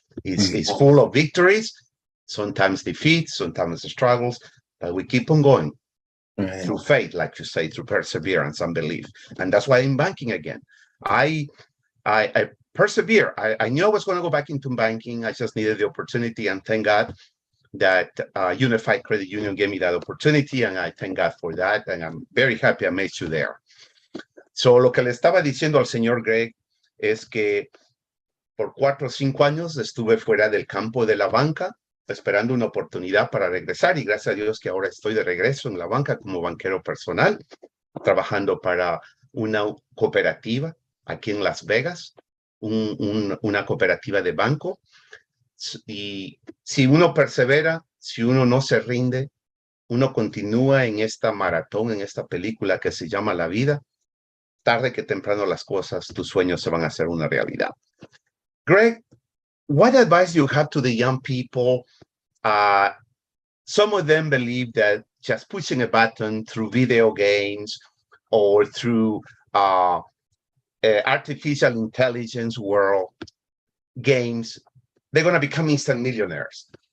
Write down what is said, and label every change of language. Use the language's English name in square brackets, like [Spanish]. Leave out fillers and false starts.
[English] It's full of victories, sometimes defeats, sometimes struggles, but we keep on going through faith, like you say, through perseverance and belief. And that's why I'm banking again. I persevere. I knew I was going to go back into banking. I just needed the opportunity, and thank God that Unified Credit Union gave me that opportunity, and I thank God for that, and I'm very happy I made you there. [Spanish] So lo que le estaba diciendo al señor Greg es que por 4 o 5 años estuve fuera del campo de la banca, esperando una oportunidad para regresar, y gracias a Dios que ahora estoy de regreso en la banca como banquero personal, trabajando para una cooperativa aquí en Las Vegas, una cooperativa de banco. Y si uno persevera, si uno no se rinde, uno continúa en esta maratón, en esta película que se llama la vida, tarde que temprano las cosas, tus sueños se van a hacer una realidad. [English] Greg, what advice do you have to the young people? Some of them believe that just pushing a button through video games or through artificial intelligence world games, they're going to become instant millionaires.